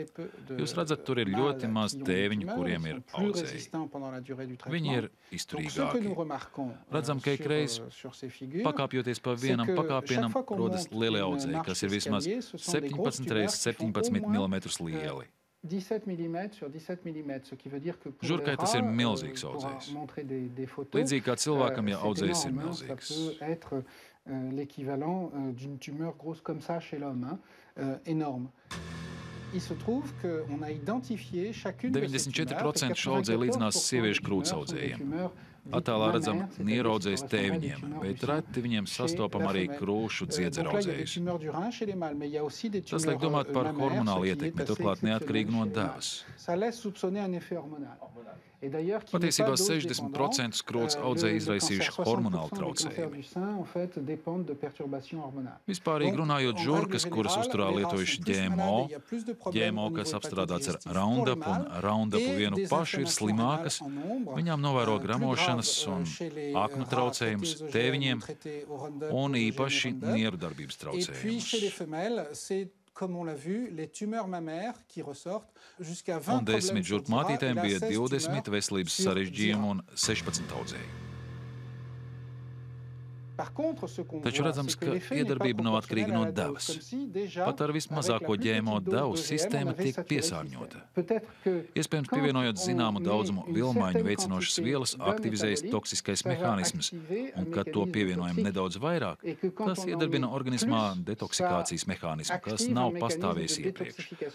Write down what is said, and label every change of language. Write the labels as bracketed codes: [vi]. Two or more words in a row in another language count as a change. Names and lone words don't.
[lv] Jūs redzat, tur ir ļoti maz tēviņu, kuriem ir audzēji. Viņi ir izturīgāki. Redzam, ka ikreiz, pakāpjoties pa vienam pakāpienam, rodas lielie audzēji, kas ir vismaz 17 x 17 mm lieli. [fr] 17 mm sur 17 mm, ce qui veut dire que pour [lv] Žurkai tas ir milzīgs audzējs. Līdzīgi kā cilvēkam, ja audzējs ir milzīgs. [fr] Être l'équivalent d'une tumeur grosse comme ça chez l'homme, énorme. Il se trouve qu'on a identifié chacune de ces tumeurs. [lv] 94% šo audzēju līdzinās sieviešu krūts audzējiem. Attēlā redzam nieru audzējus tēviņiem, bet reti viņiem sastopam arī krūšu dziedzeru audzējus. Tas liek domāt par hormonālu ietekmi, turklāt neatkarīgi no devas. Patiesībā 60% krūts audzēji izraisījuši hormonālu traucējumi. Vispārīgi runājot, žurkas, kuras uzturā lietojuši ģēmo, kas apstrādāts ar Roundup un Roundupu vienu pašu, ir slimākas, viņām novēro gramošanas un aknu traucējumus tēviņiem un īpaši nieru darbības traucējumus. [fr] Comme on l'a vu, les tumeurs mammaires qui ressortent jusqu'à 20 [lv] un 10 žurku mātītēm bija 20 veselības sarežģījumu un 16 audzēji. Taču redzams, ka iedarbība nav atkarīga no devas. Pat ar vismazāko ģēmo devu sistēma tiek piesārņota. Iespējams, pievienojot zināmu daudzumu vilmaiņu veicinošas vielas, aktivizējas toksiskais mehānisms, un, kad to pievienojam nedaudz vairāk, tas iedarbina organismā detoksikācijas mehānismu, kas nav pastāvējis iepriekš.